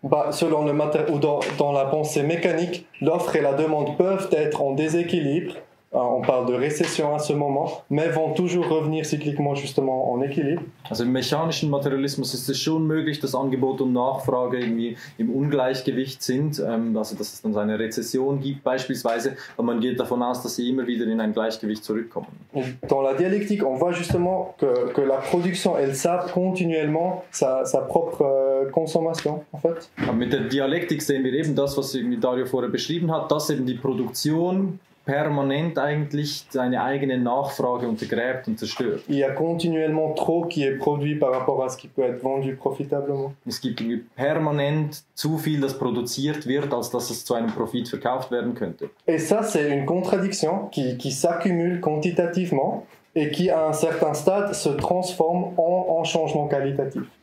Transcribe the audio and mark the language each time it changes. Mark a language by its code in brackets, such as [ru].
[fr] Selon le ou dans la pensée mécanique, l'offre et la demande peuvent être en déséquilibre. On parle de récession à ce moment, mais vont toujours revenir cycliquement justement en équilibre. [de] Also im mechanischen Materialismus ist es schon möglich, dass Angebot und Nachfrage irgendwie im Ungleichgewicht sind, also dass es dann so eine Rezession gibt beispielsweise, aber man geht davon aus, dass sie immer wieder in ein Gleichgewicht zurückkommen. [fr] Dans la dialectique, on voit justement que la production, elle sape continuellement sa propre consommation, en fait. [de] Aber mit der Dialektik sehen wir eben das, was irgendwie Dario vorher beschrieben hat, dass eben die Produktion permanent eigentlich seine eigene Nachfrage untergräbt und zerstört. [fr] Il y a continuellement trop qui est produit par rapport à ce qui peut être vendu profitablement. [de] Es gibt permanent zu viel, das produziert wird, als dass es zu einem Profit verkauft werden könnte. [fr] Et ça, c'est une contradiction qui s'accumule quantitativement et qui, à un certain stade, se transforme en changement qualitatif.